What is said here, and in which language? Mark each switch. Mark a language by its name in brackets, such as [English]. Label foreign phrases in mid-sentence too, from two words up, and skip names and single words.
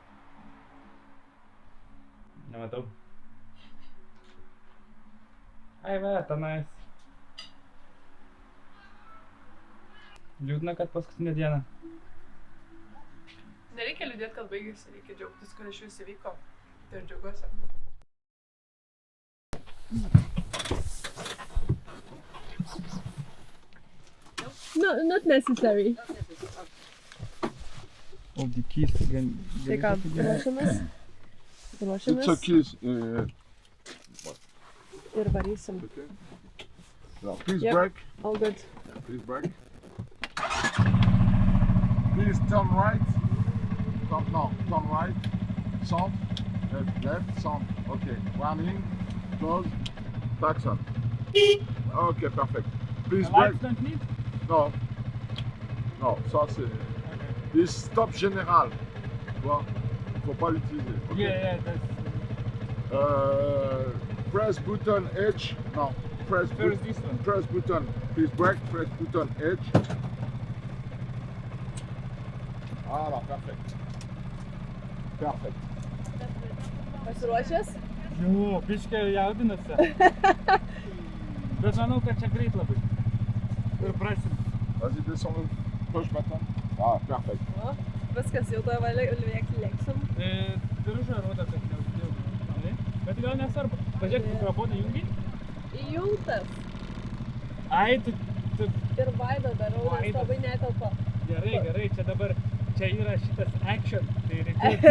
[Lithuanian] Nematau. Ai va, tenais. Liūdna, kad paskutinė diena. Nereikia liūdėti, kad baigėsi, reikia džiaugtis, kad iš vis įvyko. Tai aš džiaugiuosi. [English] No, not necessary. O, the keys again. [Lithuanian] Tai ką, ruošiamės? [English] It's [Lithuanian] Ruošiamės [English] okay. [Lithuanian] ir varysim. [English] Okay. Now, please Yep. brake. All good. Please brake. Please turn right. Turn right. Sound. Left. Sound. Okay. Warning. Close. Taxon. Okay, perfect. Please brake. don't need? [French] Non. Non, ça c'est. Les stops général. Tu vois, il faut pas l'utiliser. Ok. [English] Yeah, that's... Press button H. Non. press First this one. press button. Please brake, press button edge. [French] Voilà, perfect. [English] Perfect. [Lithuanian] Pasiruošęs? Jau, biškė jaudinasi. Bet manau, kad čia greit labai. Ir prasim. [French] Vas-y, descends le push button. Ah, perfect. [Lithuanian] O, viskas, jau to lėksim. Diržą rodo, kad neuždėjau. Bet gal nesvarbu. Pažiūrėk, mikrofoną jungi. Įjungtas. Ai, tu... Ir vaidą darau, nes Vaidas. labai netelpa. Gerai, čia dabar... Čia yra šitas action. Tai reikėjo...